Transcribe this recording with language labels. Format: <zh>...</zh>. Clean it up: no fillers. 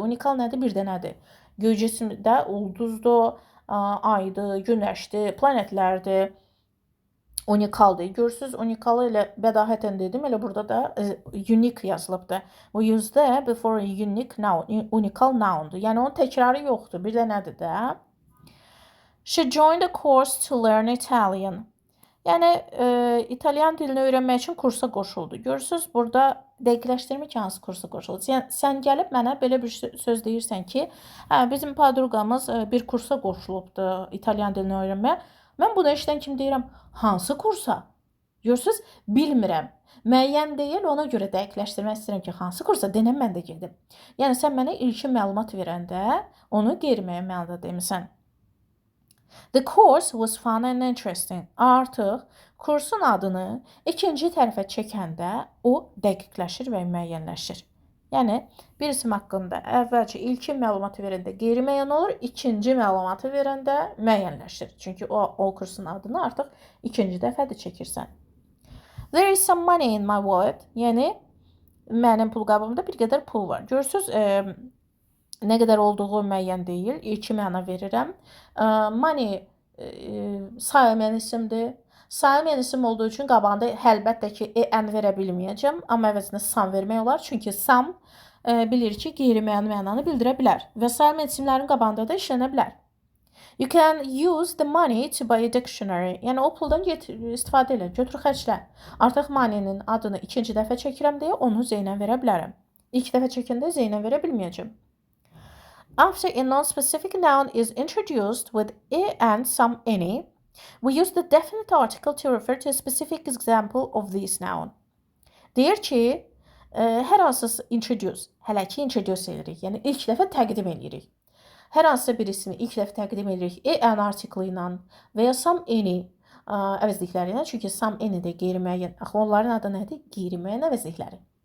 <az>Unikal nədir? Bir dənədir. Göy cisimdə ulduzdur, aydır, günəşdir, planetlərdir. Unikaldır. Görürsüz, unikalı ilə bədahətən dedim, elə burada da unique yazılıbdır.</az> <en>We use the before a unique noun,</en> <az>unikal noundur. Yəni, onun təkrarı yoxdur, bir dənədir də.</az> <en>She joined a course to learn Italian.</en> <az>Yəni, İtalyan dilini öyrənmək üçün kursa qoşuldu. Görürsüz, burada dəqiqləşdirmə ki, hansı kursa qoşuldu. Sən gəlib mənə belə bir söz deyirsən ki, bizim padruqamız bir kursa qoşulubdur İtalyan dilini öyrənməyə. Mən bunu eşidən kim deyirəm? Hansı kursa? Görürsüz, bilmirəm. Müəyyən deyil, ona görə dəqiqləşdirmək istəyirəm ki, hansı kursa denəm mən də gedim. Yəni, sən mənə ilkin məlumat verəndə onu qeyri-müəyyən mənada demisən.</az> <en>The course was fun and interesting.</en> <az>Artıq kursun adını ikinci tərəfə çəkəndə o dəqiqləşir və müəyyənləşir. Yəni, bir isim haqqında əvvəlcə ilkin məlumatı verəndə qeyri-müəyyən olur, ikinci məlumatı verəndə müəyyənləşir. Çünki o kursun adını artıq ikinci dəfədir çəkirsən.</az> <en>There is some money in my wallet.</en> <az>Yəni, mənim pul qabımda bir qədər pul var. Görürsüz, nə qədər olduğu müəyyən deyil. İlki məna verirəm. Money sayılmayan isimdir. Sayılmayan isim olduğu üçün qabağında əlbəttə ki, ən verə bilməyəcəm. Amma əvəzində sam vermək olar. Çünki sam bilir ki, qeyri-müəyyən mənanı bildirə bilər. Və sayılmayan isimlərin qabağında da işlənə bilər.</az> <en>You can use the money to buy a dictionary.</en> <az>Yəni, o puldan istifadə elə, götür xərclə. Artıq money-nin adını ikinci dəfə çəkirəm deyə onu Z-ilə verə bilərəm. İlk dəfə çəkəndə Z-ilə verə bilməyəcəm.</az> <en>After a non-specific noun is introduced with a and some any, we use the definite article to refer to a specific example of this noun.</en> <az>Deyir ki, hər hansısa introduce, hələ ki introduce edirik, yəni ilk dəfə təqdim edirik. Hər hansısa bir ismi ilk dəfə təqdim edirik an article ilə və ya some any əvəzlikləri ilə. Çünki some any də qeyri-müəyyən, axı onların adı nədir? Qeyri-müəyyən əvəzlikləri.</az>